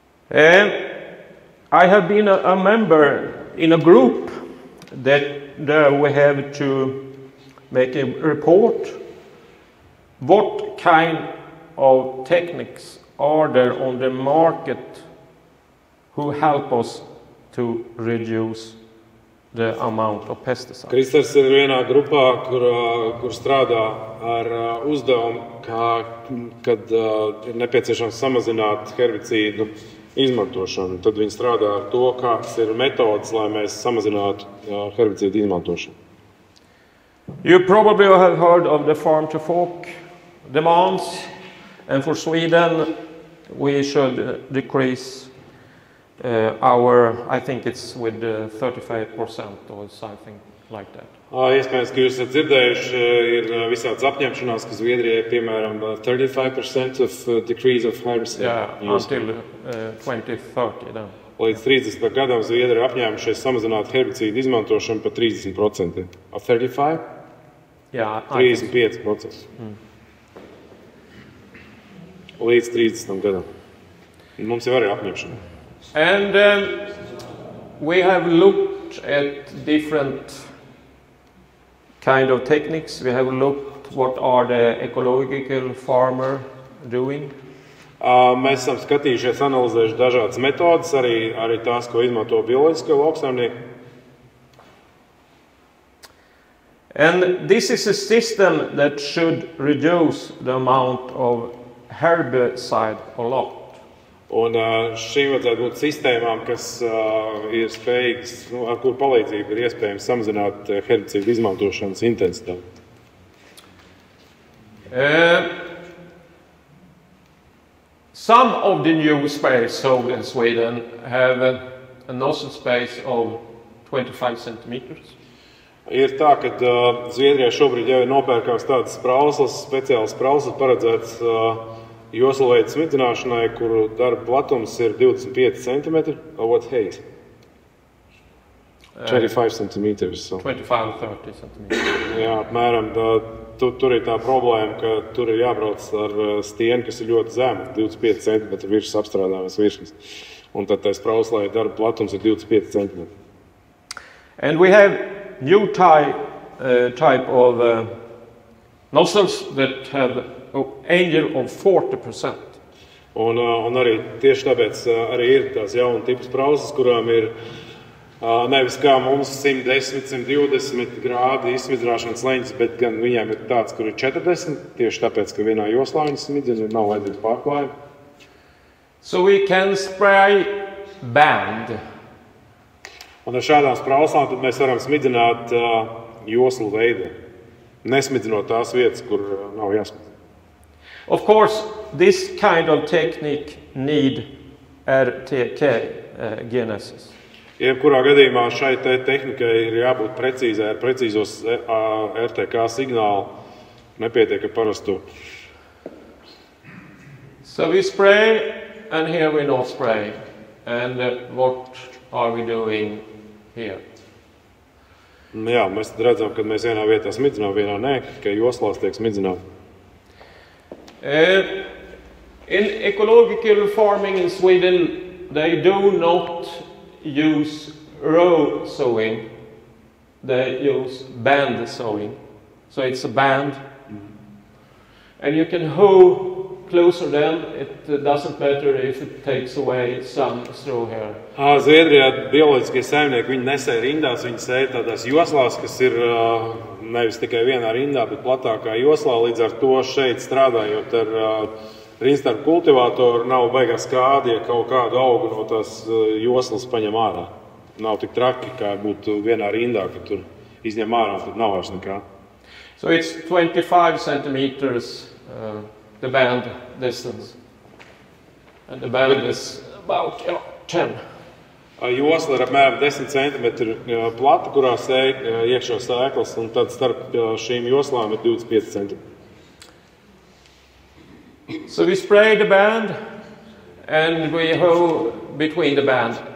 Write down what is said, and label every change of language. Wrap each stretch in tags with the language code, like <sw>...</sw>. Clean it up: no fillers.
<en>I have been a member in a group that we have to make a report. What kind of techniques are there on the market who help us to reduce the amount of pesticides?</en> <lv>Kristers ir vienā grupā, kur strādā ar uzdevumu, kad ir nepieciešams samazināt herbicīdu izmantošanu. Tad viņi strādā ar to, kādas ir metodas, lai mēs samazinātu herbicīdu izmantošanu.</lv> <en>You probably have heard of the farm-to-fork demands, and for Sweden we should decrease I think it's with 35% or something like that.</en> <lv>Iespējams, ka jūs esat dzirdējuši, ir visādas apņemšanās, ka Zviedrijai, piemēram,</lv> <en>35% of decrease of herbicide. Yeah, until 2030. Then.</en> <lv>Līdz 30. gadam Zviedri ir apņēmušies samazināt herbicīdu izmantošanu par 30%.</lv> <en>35? Yeah, 35%.</en> <lv>Līdz 30. gadam. Mums jau arī apņemšana.</lv> <en>And we have looked at different kind of techniques. We have looked what are the ecological farmer doing.</en> <lv>Mēs esam skatījušies, analizējuši dažādas metodas, arī tās, ko izmanto bioloģiskie lauksaimnieki.</lv> <en>And this is a system that should reduce the amount of herbicide a lot.</en> <lv>Un šīm vajadzētu būt sistēmām, kas ir spējīgas, ar kuru palīdzību ir iespējams samazināt herbicīdu izmantošanas intensitāti.</lv> <en>Some of the new sprays sold in Sweden have a nozzle space of 25 centimeters.</en> <lv>Ir tā, ka Zviedrijā šobrīd jau ir nopērkams tādas sprauslas, speciālas sprauslas paredzētas joslveida smidzināšanai, kuru darba platums ir 25 cm.</lv> <en>What height? 25 cm. So. 25-30 cm.</en> <lv>Jā, apmēram. Tur ir tā problēma, ka tur ir jābrauc ar stieni, kas ir ļoti zema, 25 cm virs apstrādājumas virsmas. Un tad tai sprauslai darba platums ir 25 cm.</lv> <en>And we have new type of nozzles that have an angle of 40%.</en> <lv>Un arī tieši tāpēc arī ir tās jauna tipas sprauslas, kurām ir nevis kā mums 110, 120 grādi izsmidzināšanas leņķis, bet gan viņām ir tāds, kur ir 40, tieši tāpēc, ka vienā joslā viņas smidzina, nav vajadzīgs pārklājumi.</lv> <en>So we can spray band.</en> <lv>Un ar šādām sprauslām tad mēs varam smidzināt joslu veidā, nesmidzinot tās vietas, kur nav jāsmidzina.</lv> <en>Of course, this kind of technique need RTK genesis.</en> <lv>Jebkurā gadījumā šai tehnikai ir jābūt precīzai ar precīzos RTK signālu, nepietiek ar parasto.</lv> <en>So we spray, and here we not spray. And what are we doing here?</en> <lv>Jā, mēs tad redzam, ka mēs vienā vietā smidzinām, vienā nē, ka joslās tiek smidzināt.</lv> <en>In ecological farming in Sweden, they do not use row sowing, they use band sowing. So it's a band, and you can hoe closer then, it doesn't matter if it takes away some straw here.</en> <lv>Zviedrijā bioloģiskie saimnieki, viņi nesēja rindās, viņi sēja tādās joslās, kas ir nevis tikai vienā rindā, bet platākā joslā, līdz ar to šeit strādājot ar rindstarpu kultivātoru, nav baigā skādi, ja kaut kādu augu no tās joslas paņem ārā. Nav tik traki, kā būtu vienā rindā, kad tur izņem ārā, tad nav vairs nekā.</lv> <en>So it's 25 centimeters the band distance, and the band is about 10.</en> <lv>Josla ir apmēram 10 cm plata, kurā sēja iekšā sēklas, un tad starp šīm joslām ir 25 cm.</lv> <en>So we spray the band, and we hoe between the band.</en>